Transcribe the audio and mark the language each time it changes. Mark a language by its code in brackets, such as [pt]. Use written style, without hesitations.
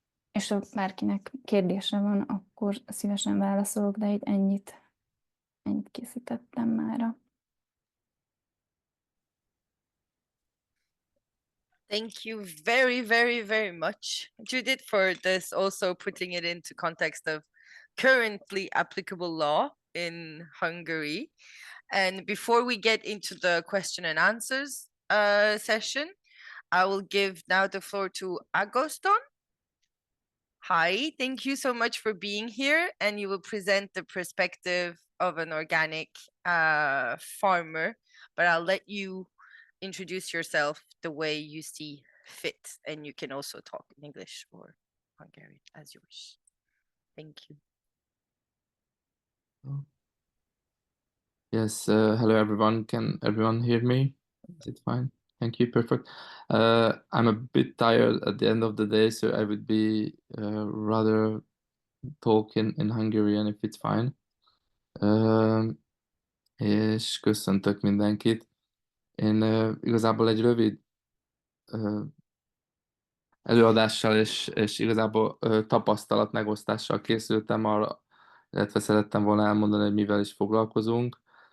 [hu] És ha bárkinek kérdése van, akkor szívesen válaszolok, de így ennyit készítettem mára. [en] Thank you very, very, very much, Judith, for this, also putting it into context of currently applicable law in Hungary. And before we get into the question and answers session, I will give now the floor to Agoston. Hi, thank you so much for being here, and you will present the perspective of an organic farmer, but I'll let you introduce yourself the way you see fit, and you can also talk in English or Hungarian as you wish. Thank you. Yes, hello everyone. Can everyone hear me? Is it fine? Thank you, perfect. I'm a bit tired at the end of the day, so I would be rather talk in Hungarian if it's fine. [hu] És köszöntök mindenkit. Én igazából egy rövid előadással és igazából tapasztalat megosztással készültem arra, illetve szerettem volna elmondani, hogy mivel is foglalkozunk.